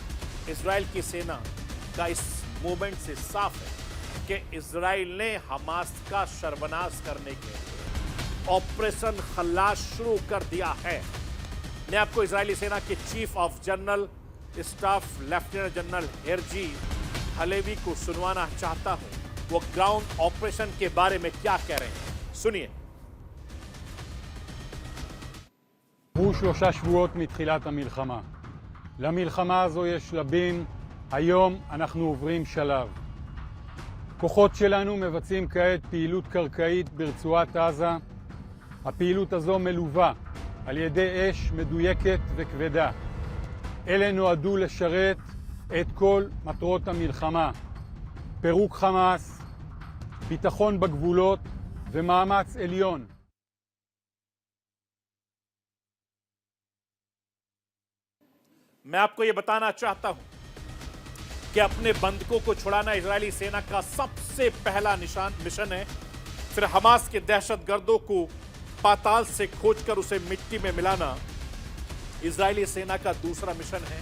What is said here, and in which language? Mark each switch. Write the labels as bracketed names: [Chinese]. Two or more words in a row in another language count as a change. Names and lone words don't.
[Hindi] इजरायल की सेना का इस मूवमेंट से साफ है कि इजरायल ने हमास का सर्वनाश करने के लिए ऑपरेशन खल्लास शुरू कर दिया है। मैं आपको इजरायली सेना के [English] Chief of General Staff Lieutenant General [Hindi] हेरजी हलेवी को सुनवाना चाहता हूं, वो [English] ground operation [Hindi] के बारे में क्या कह रहे हैं। सुनिए। [Hebrew] עברו 3 שבועות מתחילת המלחמה. למלחמה הזו יש שלבים, היום אנחנו עוברים שלב. כוחות שלנו מבצעים כעת פעילות קרקעית ברצועת עזה. הפעילות הזו מלווה על ידי אש מדויקת וכבדה. אלה נועדו לשרת את כל מטרות המלחמה. פירוק חמאס, ביטחון בגבולות ומאמץ עליון. [Hindi] मैं आपको यह बताना चाहता हूं कि अपने बंधकों को छुड़ाना इजरायली सेना का सबसे पहला मिशन है। फिर हमास के दहशतगर्दों को पाताल से खोजकर उसे मिट्टी में मिलाना इजरायली सेना का दूसरा मिशन है।